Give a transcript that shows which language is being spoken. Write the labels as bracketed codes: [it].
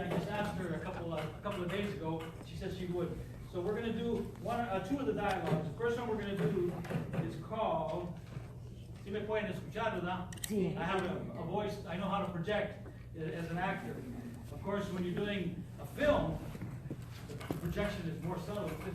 [en] I just asked her a couple of days ago. She said she would. So we're going to do two of the dialogues. The first one we're going to do is called, [es] si me pueden escuchar, ¿verdad? Sí. [en] I have a voice, I know how to project as an actor. Of course, when you're doing a film, the projection is more subtle.